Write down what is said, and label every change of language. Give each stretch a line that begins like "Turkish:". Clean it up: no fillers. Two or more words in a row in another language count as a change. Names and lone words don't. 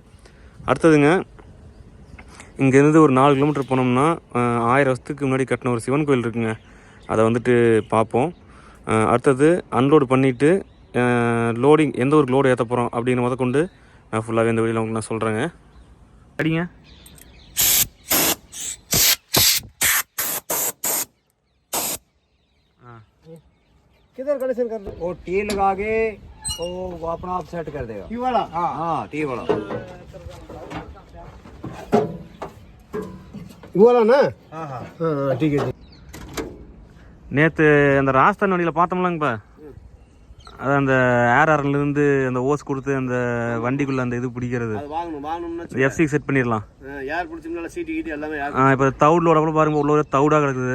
Tamil: அடுத்ததுங்க, இங்கேருந்து ஒரு 4 கிலோமீட்டர் போனோம்னா 1000 வருஷத்துக்கு முன்னாடி கட்டின ஒரு சிவன் கோயில் இருக்குங்க, அதை வந்துட்டு பார்ப்போம். அடுத்தது அன்லோடு பண்ணிவிட்டு லோடிங் எந்த ஒரு லோடு ஏற்ற போகிறோம் அப்படின்னு முதற்கொண்டு நான் ஃபுல்லாகவே இந்த வீடியோவில் உங்களுக்கு நான் சொல்கிறேங்க. அடிங்க.
Hindi: किधर कनेक्शन कर दो? वो टी लगा के वो अपना आप सेट कर देगा। टी वाला? हाँ हाँ टी वाला। वाला ना? हाँ हाँ हाँ ठीक है।
Tamil: நேற்று அந்த ராஜஸ்தான் வண்டியில் பார்த்தோம்லங்கப்பா, அது அந்த ஏர்ஆர்லேருந்து அந்த ஓஸ் கொடுத்து அந்த வண்டிக்குள்ளே அந்த இது பிடிக்கிறது F6 செட் பண்ணிடலாம். யார் பிடிச்சிருந்தாலும் சீட்டு கீட்டு எல்லாமே. இப்போ தவுடோட கூட பாருங்க, உள்ள தவுடாக கிடக்குது.